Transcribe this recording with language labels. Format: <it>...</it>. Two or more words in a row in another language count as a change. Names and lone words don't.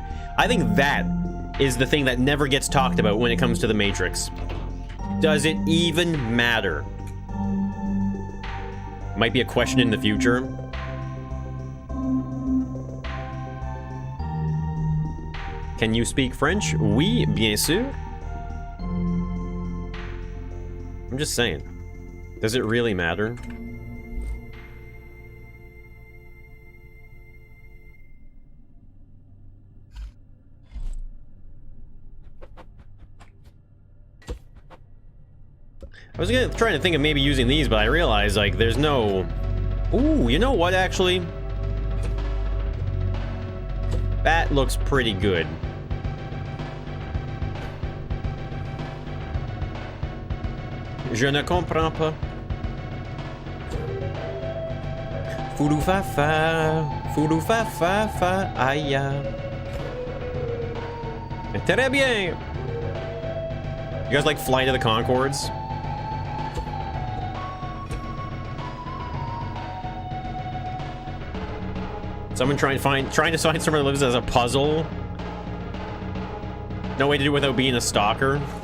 <en>I think that is the thing that never gets talked about when it comes to the Matrix. Does it even matter? Might be a question in the future. Can you speak French?</en> <fr>Oui, bien sûr.</fr> <en>I'm just saying. Does it really matter? I was trying to think of maybe using these, but I realized, like, there's no... Ooh, you know what, actually? That looks pretty good.</en> <fr>Je ne comprends pas. Foudou fa fa, foudou fa fa fa, aïe. Très bien.</fr> <en>You guys like Flight of the Conchords? Someone trying to find someone that lives as a puzzle. No way to do it without being a stalker.</en>